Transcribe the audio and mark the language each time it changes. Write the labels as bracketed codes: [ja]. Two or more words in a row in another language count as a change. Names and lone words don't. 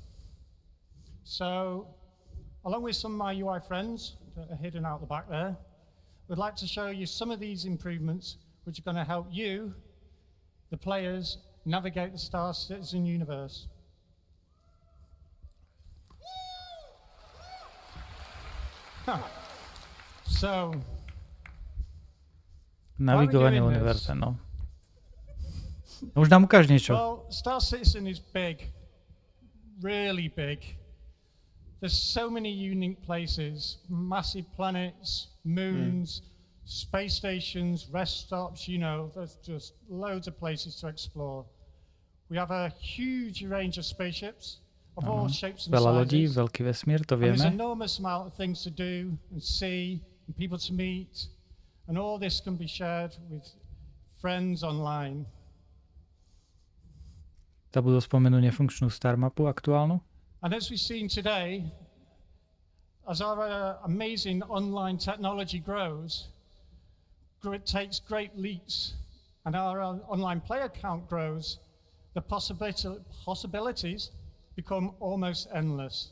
[en] So, along with some of my UI friends that are hidden out the back there, we'd like to show you some of these improvements which are going to help you, the players, navigate the Star Citizen universe. So, [sk] navigovanie univerze, no. Už nám ukáž niečo. [en] Well, Star Citizen is big, really big. There's so many unique places, massive planets, moons, space stations, rest stops, you know, there's just loads of places to explore. We have a huge range of spaceships of all shapes and [sk] Veľa lodí, [en] sizes. [sk] veľký vesmír, to [en] And there's [sk] vieme. [en] an enormous amount of things to do and see and people to meet, and all this can be shared with friends online. [sk] Zabudol spomenúť nefunkčnú star mapu aktuálnu. [en] And as we've seen today, as our amazing online technology grows, it takes great leaps, and our online player count grows, the possibilities become almost endless.